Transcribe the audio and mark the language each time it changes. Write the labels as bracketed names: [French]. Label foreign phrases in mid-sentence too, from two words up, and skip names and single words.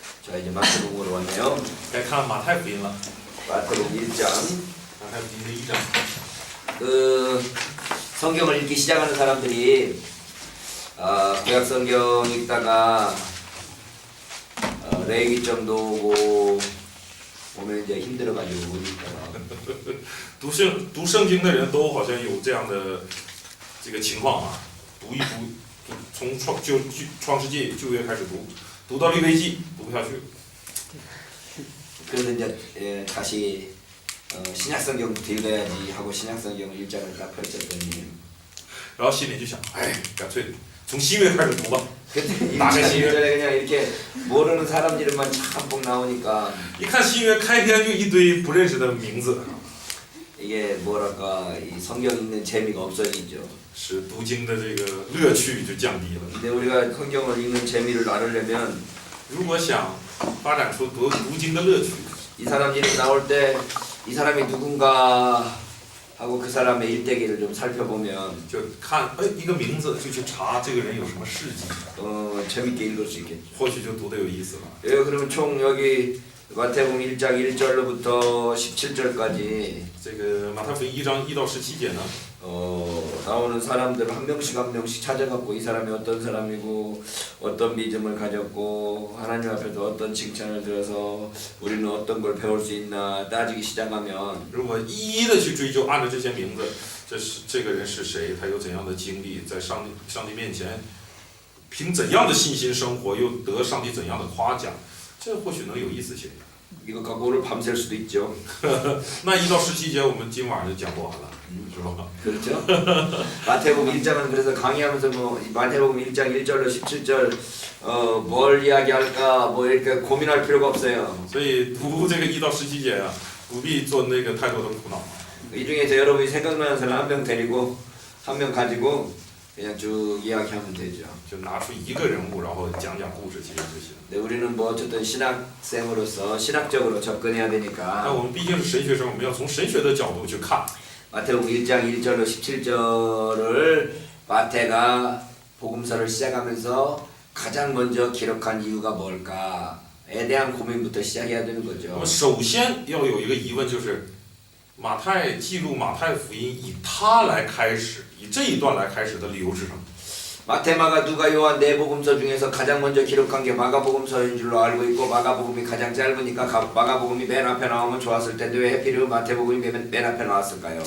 [Korean] 자, 이제 마태복음으로 왔네요. [Chinese] 该看马太福音了。 [Korean] 마태복음 1장. [Chinese] 马太福音的1장。 [Korean] 성경을 읽기 시작하는 사람들이 구약 성경 읽다가 레위기점도 오고 오면 이제 힘들어가지고 못 읽다가 [Chinese] 读圣经的人都好像有这样的这个情况啊，读一读，从创世纪旧约开始读到利未记读不下去。 [Korean] 그래서 이제 다시 신약성경부터 읽어야지 하고 신약성경을 1장을 딱 펼쳤더니 [Chinese] 然后心里就想，哎，干脆从新约开始读吧。 [Korean] 그때 1장 1절에 그냥 이렇게 모르는 사람 이름만 참복 나오니까 [Chinese] 一看新约开篇就一堆不认识的名字， [Korean] 이게 뭐랄까 이 성경 읽는 재미가 없어지죠. [Chinese] 使读经的这个乐趣就降低了。 [Korean] 근데 우리가 성경을 읽는 재미를 나누려면 [Chinese] 如果想发展出读经的乐趣， [Korean] 이 사람 이름 나올 때 이 사람이 누군가 하고 그 사람의 일대기를 좀 살펴보면 [Chinese] 就看一个名字就去查这个人有什么事迹， [Korean] 재밌게 읽을 수 있겠죠. [Chinese] 或许就读得有意思了。 [Korean] 그러면 총 여기 마태복음 1장 1절로부터 17절까지 [Chinese] 这个马太福音1章1到17节呢， [Korean] 나오는 사람들을 한 명씩 찾아갖고 이 사람이 어떤 사람이고 어떤 믿음을 가졌고 하나님 앞에서 어떤 칭찬을 들어서 우리는 어떤 걸 배울 수 있나 따지기 시작하면 [Chinese] 如果一一的去追究，按照这些名字，这个人是谁，他有怎样的经历，在上帝面前凭怎样的信心生活，又得上帝怎样的夸奖，这或许能有意思些。 [Korean] 이거 갖고 오늘 밤샐 수도 있죠. [Chinese] 那1到17节我们今晚就讲不完了，是吧？ [Korean] 그렇죠? 마태복음 1장은 그래서 강의하면서 뭐 마태복음 1장 1절로 17절 뭘 이야기할까 뭐 이렇게 고민할 필요가 없어요. [Chinese] 所以读这个1到17节啊，不必做那个太多的苦恼。 [Korean] 이 중에서 여러분이 생각나는 사람 한 명 데리고 한 명 가지고 그냥 쭉 이야기하면 되죠. [Chinese] 就拿出一个人物，然后讲故事，其实就行。 [Korean] 근데 우리는 뭐 어쨌든 신학생으로서 신학적으로 접근해야 [Chinese] 那 [Korean] 되니까 [Chinese] 我们毕竟是神学生，我们要从神学的角度去看。 [Korean] 마태복음 1장 1절로 17절을 마태가 복음서를 시작하면서 가장 먼저 기록한 이유가 뭘까에 대한 고민부터 시작해야 되는 [Chinese] 那 [Korean] 거죠. [Chinese] 么首先要有一个疑问，就是马太记录马太福音以他来开始，以这一段来开始的理由是什么？ [Korean] 마태, 마가, 누가, 요한 네 복음서 중에서 가장 먼저 기록한 게 마가복음서인 줄로 알고 있고 마가복음이 가장 짧으니까 마가복음이 맨 앞에 나오면 좋았을 텐데 왜 하필이면 마태복음이 맨 앞에 나왔을까요?